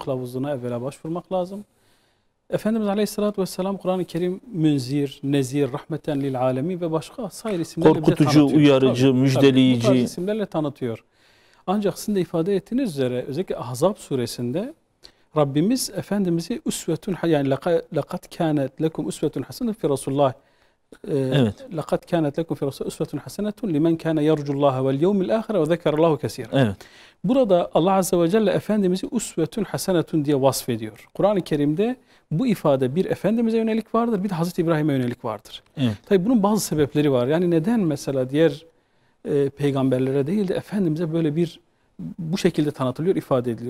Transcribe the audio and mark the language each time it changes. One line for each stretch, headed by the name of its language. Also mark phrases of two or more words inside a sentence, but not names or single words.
Turkish: Yani onun kılavuzluğuna evvela başvurmak lazım. Efendimiz
Arabic: عليه الصلاة والسلام
Turkish: Kur'an-ı Kerim münzir, nezir,
Arabic: رحمة للعالمين
Turkish: ve başka sayı isimlerle bize Korkutucu, tanıtıyor. uyarıcı, Tabii, müjdeleyici. bu tarz isimlerle tanıtıyor. Ancak sizin de ifade ettiğiniz üzere özellikle Ahzab suresinde Rabbimiz Efendimiz'i usvetun, yani
Arabic: لَقَدْ كَانَتْ لَكُمْ أسوة حسنة في رسول الله.
Turkish: Evet.
Arabic: لَقَدْ كَانَتْ لَكُمْ فِي رَسُولِ أسوة حسنة لمن كان يرجو الله واليوم الآخر وذكر الله كثيرا.
Turkish: Evet. Burada Allah
Arabic: عز وجل
Turkish: Efendimiz'i
Arabic: أسوة حسنة
Turkish: diye vasfediyor. Kur'an-ı Kerim'de bu ifade bir Efendimiz'e yönelik vardır, bir de Hazreti İbrahim'e yönelik vardır. Evet. Tabii bunun bazı sebepleri var. Yani neden mesela diğer peygamberlere değil de Efendimiz'e böyle bu şekilde tanıtılıyor, ifade ediliyor.